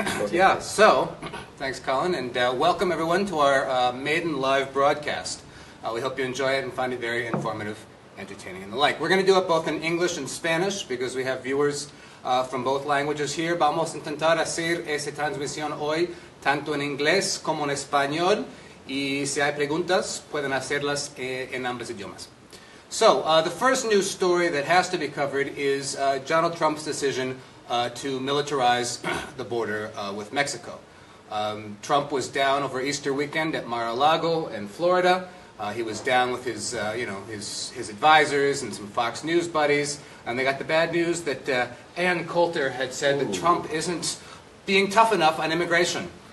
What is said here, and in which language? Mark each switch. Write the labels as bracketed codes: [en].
[en] Yeah, so, thanks Colin, and welcome everyone to our maiden live broadcast. We hope you enjoy it and find it very informative, entertaining, and the like. We're going to do it both in English and Spanish because we have viewers from both languages here. [es] Vamos a intentar hacer esta transmisión hoy tanto en inglés como en español. Y si hay preguntas, pueden hacerlas en ambos idiomas. [en] So, the first news story that has to be covered is Donald Trump's decision to militarize the border with Mexico. Trump was down over Easter weekend at Mar-a-Lago in Florida. He was down with his, his advisors and some Fox News buddies, and they got the bad news that Ann Coulter had said that Trump isn't being tough enough on immigration.